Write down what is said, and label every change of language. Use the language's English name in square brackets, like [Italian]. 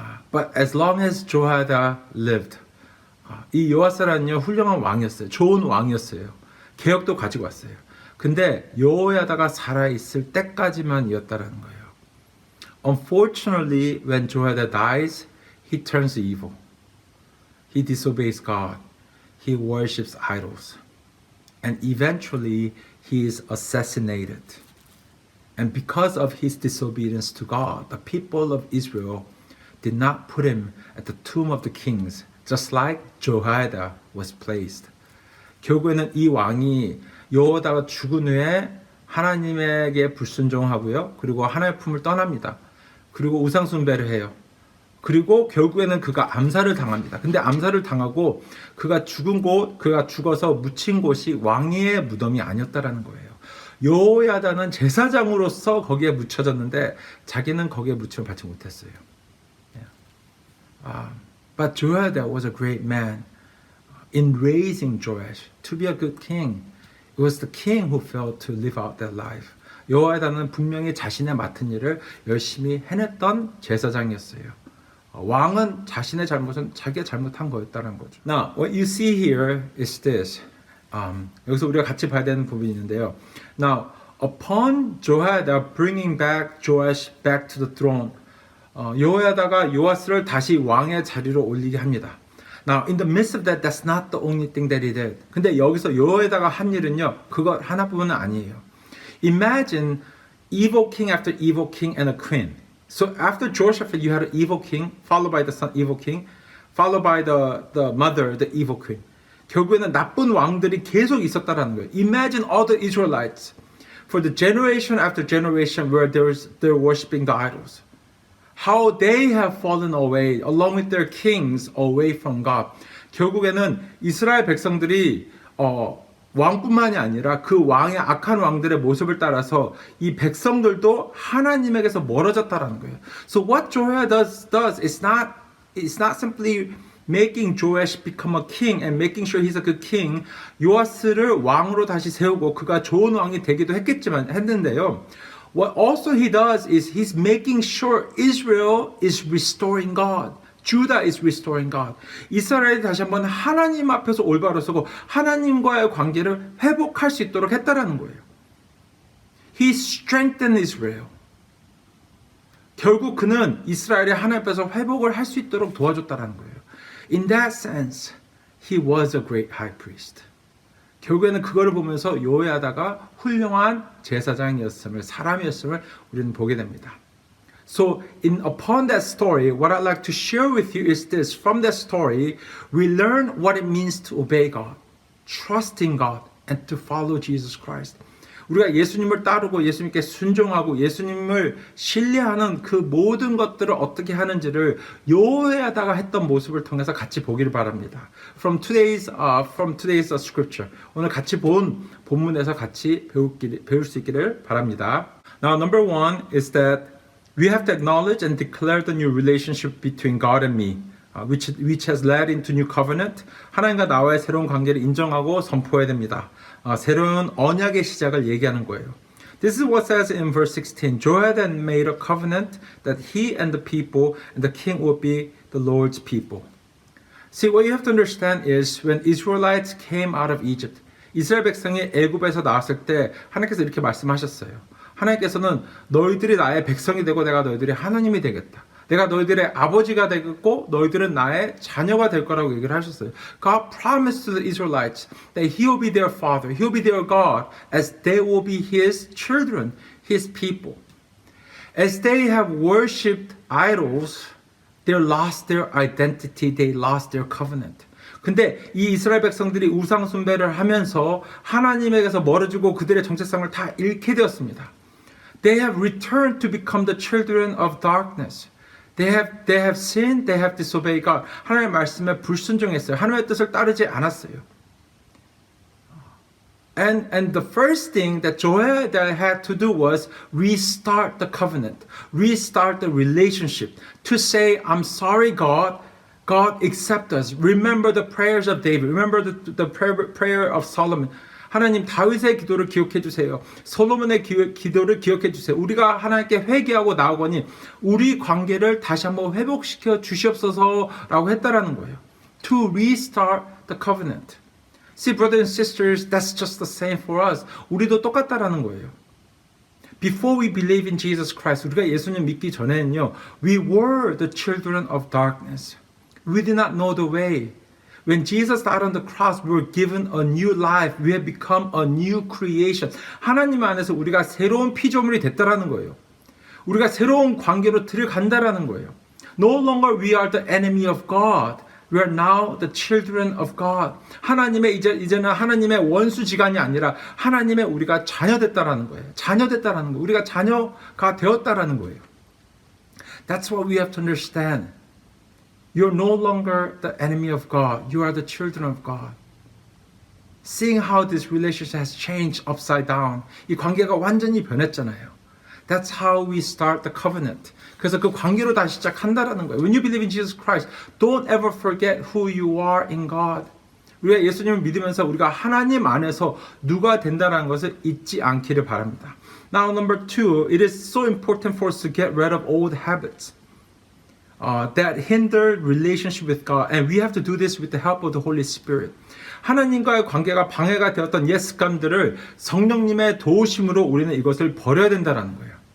[English] But as long as Jehoiada lived, [Korean] 이 요아스는요 훌륭한 왕이었어요. 좋은 왕이었어요. 개혁도 가지고 왔어요. 근데 여호야다가 살아있을 때까지만이었다라는 거예요. [English] Unfortunately, when Jehoiada dies, he turns evil. He disobeys God. He worships idols. And eventually, he is assassinated. And because of his disobedience to God, the people of Israel did not put him at the tomb of the kings, just like Jehoiada was placed. [Korean] 결국에는 이 왕이 여호야다가 죽은 후에 하나님에게 불순종하고요. 그리고 하나님의 품을 떠납니다. 그리고 우상 숭배를 해요. 그리고 결국에는 그가 암살을 당합니다. 근데 암살을 당하고 그가 죽어서 묻힌 곳이 왕의 무덤이 아니었다라는 거예요. 여호야다는 제사장으로서 거기에 묻혀졌는데 자기는 거기에 묻힘을 받지 못했어요. [English] But Jehoiada was a great man in raising Joash to be a good king. It was the king who failed to live out that life. [Korean] 여호야다는 분명히 자신의 맡은 일을 열심히 해냈던 제사장이었어요. 왕은 자신의 잘못은 자기가 잘못한 거였다는 거죠. [English] Now, what you see here is this. [Korean] 여기서 우리가 같이 봐야 되는 부분이 있는데요. [English] Now, upon Jehoiada bringing back Joash back to the throne, [Korean] 여호야다가 요아스를 다시 왕의 자리로 올리게 합니다. [English] Now, in the midst of that, that's not the only thing that he did. [Korean] 근데 여기서 여호야다가 한 일은요, 그거 하나뿐은 아니에요. [English] Imagine evil king after evil king and a queen. So after Jehoshaphat, you had an evil king, followed by the son, evil king, followed by the mother, the evil queen. [Korean] 결국에는 나쁜 왕들이 계속 있었다라는 거예요. [English] Imagine all the Israelites for the generation after generation where they're worshiping the idols. How they have fallen away, along with their kings, away from God. [Korean] 결국에는 이스라엘 백성들이 왕뿐만이 아니라 그 왕의 악한 왕들의 모습을 따라서 이 백성들도 하나님에게서 멀어졌다라는 거예요. [English] So what Jehoiada does is not simply making Joash become a king and making sure he's a good king. [Korean] 요아스를 왕으로 다시 세우고 그가 좋은 왕이 되기도 했는데요. [English] What also he does is he's making sure Israel is restoring God. Judah is restoring God. [Korean] 이스라엘이 다시 한번 하나님 앞에서 올바로 서고 하나님과의 관계를 회복할 수 있도록 했다라는 거예요. [English] He strengthened Israel. [Korean] 결국 그는 이스라엘이 하나님 앞에서 회복을 할 수 있도록 도와줬다라는 거예요. [English] In that sense, he was a great high priest. [Korean] 결국에는 그거를 보면서 여호야다가 훌륭한 제사장이었음을, 사람이었음을 우리는 보게 됩니다. [English] So upon that story, what I'd like to share with you is this. From that story, we learn what it means to obey God, trust in God, and to follow Jesus Christ. [Korean] 우리가 예수님을 따르고 예수님께 순종하고 예수님을 신뢰하는 그 모든 것들을 어떻게 하는지를 여호야다가 했던 모습을 통해서 같이 보기를 바랍니다. [English] From today's scripture, [Korean] 오늘 같이 본 본문에서 같이 배울 수 있기를 바랍니다. [English] Now, number one is that we have to acknowledge and declare the new relationship between God and me, which has led into new covenant. [Korean] 하나님과 나와의 새로운 관계를 인정하고 선포해야 됩니다. 새로운 언약의 시작을 얘기하는 거예요. [English] This is what says in verse 16. Jehoiakim made a covenant that he and the people and the king would be the Lord's people. See, what you have to understand is when Israelites came out of Egypt, [Korean] 이스라엘 백성이 애굽에서 나왔을 때 하나님께서 이렇게 말씀하셨어요. 하나님께서는 너희들이 나의 백성이 되고 내가 너희들의 하나님이 되겠다. 내가 너희들의 아버지가 되겠고 너희들은 나의 자녀가 될 거라고 얘기를 하셨어요. [English] God promised to the Israelites that He will be their father, He will be their God, as they will be His children, His people. As they have worshipped idols, they lost their identity, they lost their covenant. [Korean] 근데 이 이스라엘 백성들이 우상 숭배를 하면서 하나님에게서 멀어지고 그들의 정체성을 다 잃게 되었습니다. [English] They have returned to become the children of darkness. They have sinned, they have disobeyed God. [Korean] 하나님의 말씀에 불순종했어요. 하나님의 뜻을 따르지 않았어요. [English] And the first thing that Jehoiada had to do was restart the covenant, restart the relationship, to say, I'm sorry, God. God, accept us. Remember the prayers of David. Remember the prayer of Solomon. [Korean] 하나님 다윗의 기도를 기억해 주세요. 솔로몬의 기도를 기억해 주세요. 우리가 하나님께 회개하고 나오거니 우리 관계를 다시 한번 회복시켜 주시옵소서라고 했다라는 거예요. [English] To restart the covenant. See, brothers and sisters, that's just the same for us. [Korean] 우리도 똑같다라는 거예요. [English] Before we believe in Jesus Christ, [Korean] 우리가 예수님 믿기 전에는요, [English] we were the children of darkness. We did not know the way. When Jesus died on the cross, we were given a new life. We have become a new creation. [Korean] 하나님 안에서 우리가 새로운 피조물이 됐다라는 거예요. 우리가 새로운 관계로 들어간다라는 거예요. [English] No longer we are the enemy of God. We are now the children of God. [Korean] 이제는 하나님의 원수지간이 아니라 하나님의 우리가 자녀됐다라는 거예요. 자녀됐다라는 거예요. 우리가 자녀가 되었다라는 거예요. [English] That's what we have to understand. You're no longer the enemy of God. You are the children of God. Seeing how this relationship has changed upside down. [Korean] 이 관계가 완전히 변했잖아요. [English] That's how we start the covenant. [Korean] 그래서 그 관계로 다시 시작한다라는 거예요. [English] When you believe in Jesus Christ, don't ever forget who you are in God. [Korean] 우리가 예수님을 믿으면서 우리가 하나님 안에서 누가 된다는 것을 잊지 않기를 바랍니다. [English] Now, number two, it is so important for us to get rid of old habits. That hinder relationship with God, and we have to do this with the help of the Holy Spirit. [Korean] 하나님과의 관계가 방해가 되었던 옛 습관들을 성령님의 도우심으로 우리는 이것을 버려야 된다는 거예요.